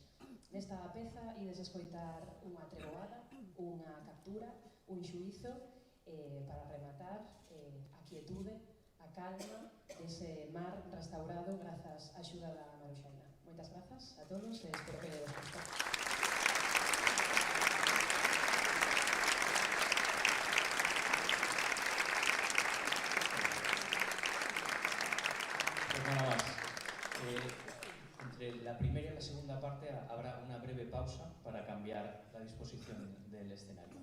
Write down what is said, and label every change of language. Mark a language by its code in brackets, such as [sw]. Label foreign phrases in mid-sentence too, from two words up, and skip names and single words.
[gl] Nesta peza ides escoitar unha treboada, unha captura, un xuízo, para rematar a quietude, a calma dese mar restaurado grazas á axuda da Maruxaina. Moitas grazas a todos e espero que vos guste. [es] Pues nada más. Entre la primera y la segunda parte habrá una breve pausa para cambiar la disposición del escenario.